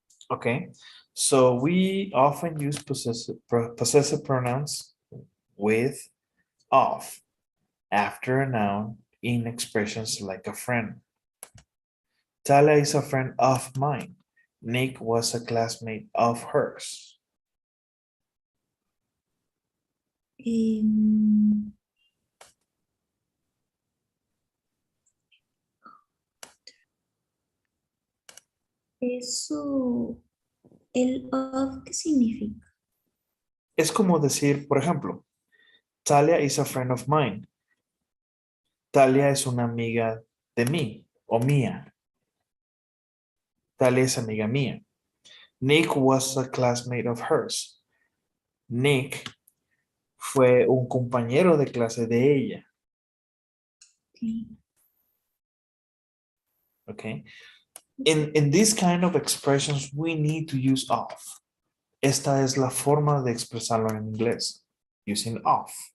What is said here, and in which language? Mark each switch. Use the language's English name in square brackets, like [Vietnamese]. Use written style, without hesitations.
[English] Okay, so we often use possessive pronouns with of after a noun in expressions like a friend. Talia is a friend of mine. Nick was a classmate of hers. [Spanish] Em, Eso, el of, ¿qué significa? Es como decir, por ejemplo, [English] Talia is a friend of mine. [Spanish] Talia es una amiga de mí o mía. Talia es amiga mía. [English] Nick was a classmate of hers. [Spanish] Nick fue un compañero de clase de ella. [English] Okay. Okay. In this kind of expressions, we need to use of. [Spanish] Esta es la forma de expresarlo en inglés, [English] using of.